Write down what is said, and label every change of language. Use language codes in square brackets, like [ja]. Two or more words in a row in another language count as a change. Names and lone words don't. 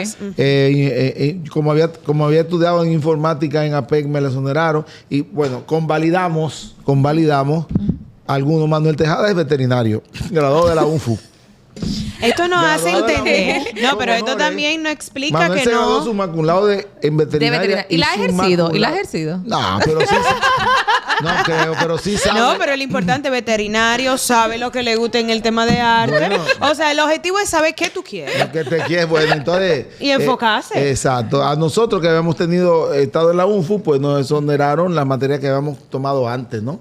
[es] Como había estudiado en informática en APEC, me la exoneraron. Y bueno, convalidamos. Algunos. Manuel Tejada es veterinario, graduado de la UNFU. Esto nos hace entender. No, pero esto también nos explica Manuel que se no. graduó [la] summa cum laude [es] en veterinaria. ¿Y la ha ejercido? ¿Y la ha ejercido? No, pero sí. No creo, pero sí sabe. No, pero lo importante, veterinario, sabe lo que le gusta en el tema de arte. Bueno, o sea, el objetivo es saber qué tú quieres. Lo que te quieres, bueno, entonces... Y enfocarse. Exacto. A nosotros que habíamos estado en la UNFU, pues nos exoneraron las materias que habíamos tomado antes, ¿no?